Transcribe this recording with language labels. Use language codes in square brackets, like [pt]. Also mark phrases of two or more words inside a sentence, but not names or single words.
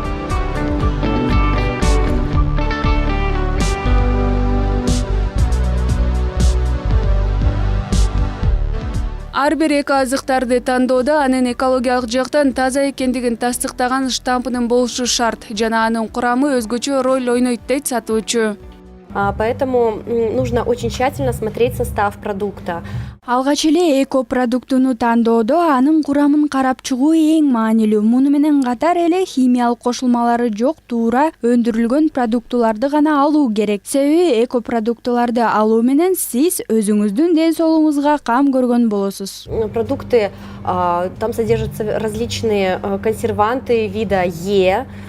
[ky] Ар бир эко азыктарды тандоодо анын экологиялык жактан таза экендигин тастыктаган штампынын болушу шарт жана анын курамы өзгөчө роль ойнойт дейт сатуучу. [ru] Поэтому нужно очень тщательно смотреть состав продукта. [ky] Алгач эле эко продуктуну тандоодо анын курамын карап чыгуу эң маанилүү. Муну менен катар эле химиялык кошулмалары жок туура өндүрүлгөн продуктуларды гана алуу керек. Себеби эко продуктуларды алуу менен сиз өзүңүздүн ден соолугуңузга кам көргөн болосуз. [ru] Продукты, там содержатся различные консерванты вида Е.